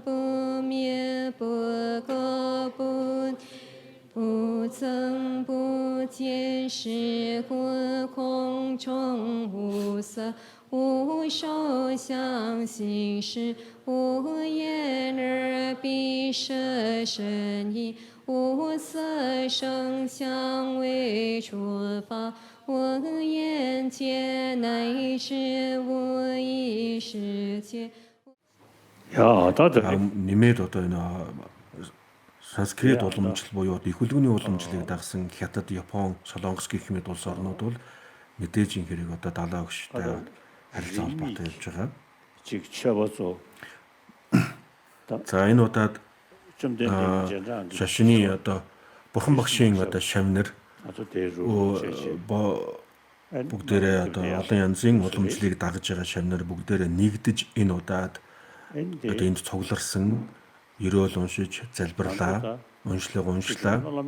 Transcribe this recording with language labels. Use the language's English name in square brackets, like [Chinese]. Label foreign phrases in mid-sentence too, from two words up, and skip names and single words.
[Chinese] 不灭，不垢不增不减，是故空中无色，无受想行识，无眼耳鼻舌身意，无色声香味触法。我眼界乃至无意识界。 [Mongolian] Нэмээд одоо энэ санскрит уламжлал буюу их хөлгөний уламжлалыг дагсан Хятад, Япон, Солонгос гэх мэт улс орнууд бол мэдээж энэ хэрэг одоо далаа өгштэй харилцаа холбоотой явж байгаа. За энэ удаад шашны одоо бурхан багшийн одоо шавнар бүгдээрээ одоо олон янзын уламжлалыг дагаж байгаа шавнар бүгдээрээ нэгдэж энэ удаад одоо энд цугларсан ерөөл уншиж залбирлаа, уншлаа.